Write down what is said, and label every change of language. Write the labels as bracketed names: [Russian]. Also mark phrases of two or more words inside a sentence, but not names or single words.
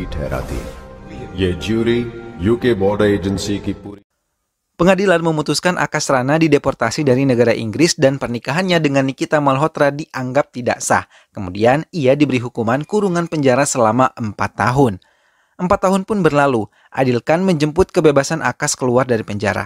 [Hindi] ठहराती ये ज्यूरी यूके बॉर्डर एजेंसी की पूरी. [Indonesian] Pengadilan memutuskan Akash Rana dideportasi dari negara Inggris dan pernikahannya dengan Nikita Malhotra dianggap tidak sah. Kemudian ia diberi hukuman kurungan penjara selama 4 tahun. 4 tahun pun berlalu. Adil Khan menjemput kebebasan Akash keluar dari penjara.